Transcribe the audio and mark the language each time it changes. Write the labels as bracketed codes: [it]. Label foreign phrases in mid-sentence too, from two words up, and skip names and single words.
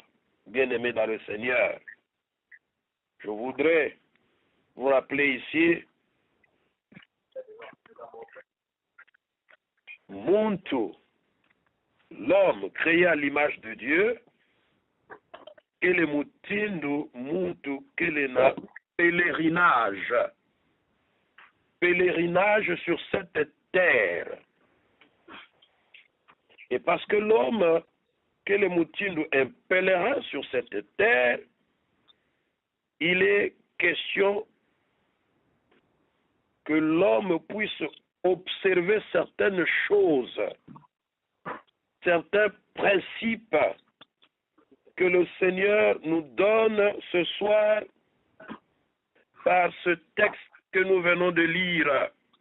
[fr] Bien-aimés dans le Seigneur, je voudrais vous rappeler ici Muntu, l'homme créé à l'image de Dieu, et le [kg] mutindu muntu kelena [fr] pèlerinage. Pèlerinage sur cette terre. Et parce que l'homme, que le mutindu, un pèlerin sur cette terre, il est question que l'homme puisse observer certaines choses, certains principes que le Seigneur nous donne ce soir par ce texte que nous venons de lire.